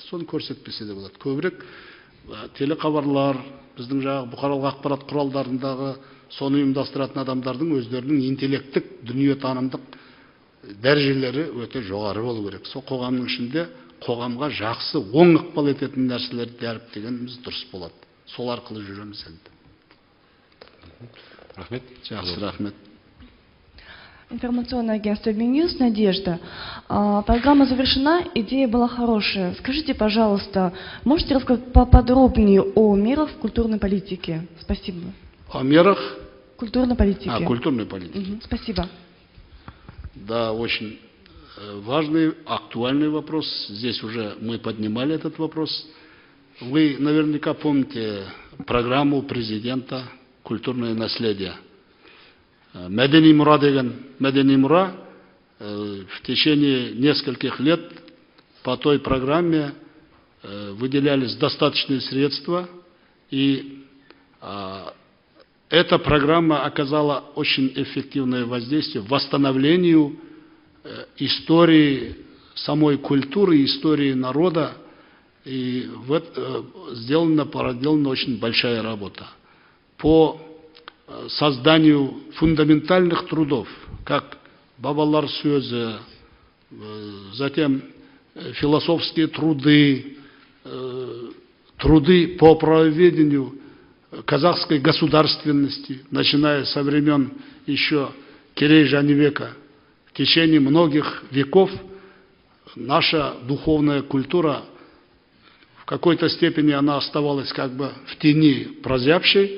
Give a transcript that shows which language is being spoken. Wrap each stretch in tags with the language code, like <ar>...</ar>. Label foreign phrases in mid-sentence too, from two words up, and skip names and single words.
<kk>Соны көрсетпесе де болады. Көбірек телекабарлар, біздің жаңағы бұқаралық ақпарат құралдарындағы соны ұйымдастыратын адамдардың өздерінің интеллекттік, дүниетанымдық дәрежелері өте жоғары болу керек. Сол қоғамның ішінде қоғамға жақсы, оң ықпал ететін нәрселерді дәріптегеніміз дұрыс болады. Сол арқылы жүреміз енді. Рахмет. Жақсы, рахмет.</kk> <ru>Информационное агентство Минюс, Надежда. Программа завершена, идея была хорошая. Скажите, пожалуйста, можете рассказать поподробнее о мерах в культурной политике? Спасибо. О мерах? Культурной политики. Культурной политики. Спасибо. Да, очень важный, актуальный вопрос. Здесь уже мы поднимали этот вопрос. Вы наверняка помните программу президента «Культурное наследие».</ru> <kk>Мәдени мұра деген, мәдени мұра</kk> <ru>в течение нескольких лет по той программе выделялись достаточные средства, и эта программа оказала очень эффективное воздействие в восстановлению истории самой культуры, истории народа, и проделана очень большая работа по созданию фундаментальных трудов, как</ru> <kk>бабалар сөзі,</kk> <ru>затем философские труды, труды по правоведению казахской государственности, начиная со времен еще Керей-Жанибека. В течение многих веков наша духовная культура в какой-то степени она оставалась как бы в тени прозябшей.</ru>